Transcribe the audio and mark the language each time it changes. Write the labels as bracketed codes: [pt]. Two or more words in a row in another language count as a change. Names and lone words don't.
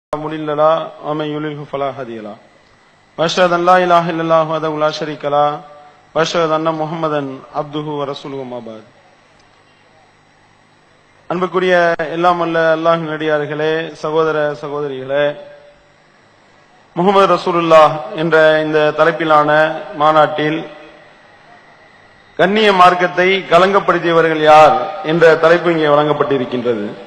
[ar] مضل له ومن يضلل فلا هادي له واشهد ان لا اله الا الله وحده لا شريك له واشهد ان محمدا عبده ورسوله ما بعد. [ta] அன்புக்குரிய எல்லாம் வல்ல அல்லாஹ்வின் அடியார்களே, சகோதர சகோதரிகளே, முஹம்மது ரசூலுல்லாஹ் என்ற இந்த தலைப்பிலான மாநாட்டில் கண்ணிய மார்க்கத்தை கலங்கப்படுத்தியவர்கள் யார் என்ற தலைப்பு இங்கே வழங்கப்பட்டிருக்கின்றது.